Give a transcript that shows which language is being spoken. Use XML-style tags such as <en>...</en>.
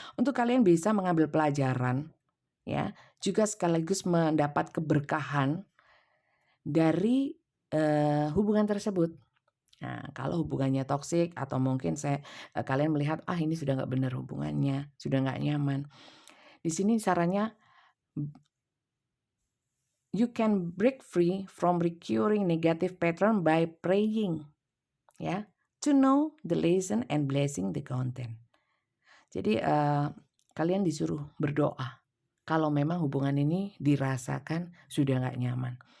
<id>Untuk kalian bisa mengambil pelajaran ya, juga sekaligus mendapat keberkahan dari hubungan tersebut. Nah, kalau hubungannya toksik atau mungkin kalian melihat, ah ini sudah nggak benar hubungannya, sudah nggak nyaman. Di sini sarannya,</id> <en>you can break free from recurring negative pattern by praying, ya, to know the lesson and blessing the content.</en> <id>Jadi kalian disuruh berdoa kalau memang hubungan ini dirasakan sudah nggak nyaman.</id>